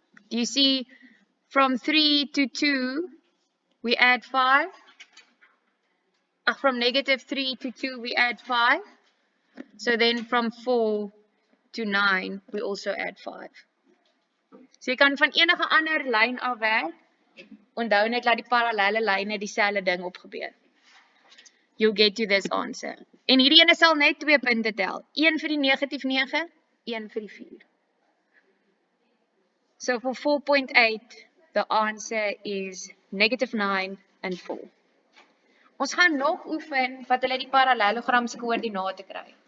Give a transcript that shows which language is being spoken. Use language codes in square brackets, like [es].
[en] Do you see from 3 to 2, we add 5? From negative 3 to 2, we add 5. So then from 4 to 9, we also add 5. [af] So jy kan van enige ander lyn afwerk. Onthou net dat die parallelle lyne dieselfde ding opgebeur. [en] You'll get to this answer. [af] En hierdie ene sal net 2 punte tel. 1 vir die negatief 9, 1 vir die 4. [en] So for 4.8, the answer is negative 9 and 4. [af] Ons gaan nog oefen wat hulle die parallelogram se koördinate kry.